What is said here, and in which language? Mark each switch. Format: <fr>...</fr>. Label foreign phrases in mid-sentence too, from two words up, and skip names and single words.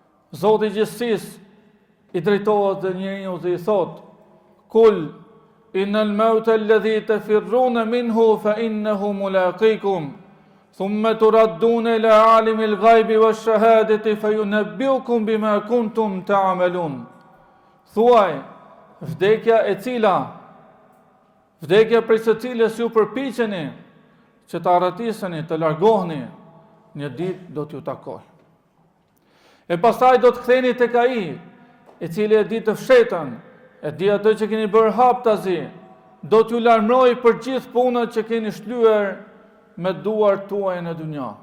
<sq>Zoti i gjithësisë i drejtohet dhe njeriu dhe i thot:</sq> <ar>قل إن الموت الذي تفرون منه فإنه ملاقيكم ثم تردون إلى عالم الغيب والشهادة فينبئكم بما كنتم تعملون.</ar> <sq>Thuaj, vdekja prej së cilës ju përpiqeni që të arratiseni, të largoheni, një ditë do t'ju takoj. E pastaj do të ktheni tek ai, i cili e di të fshetën, e di atë që keni bërë haptazi, do t'ju larmëroj për gjithë punët që keni shlyer me duart tuaja në dunja.</sq>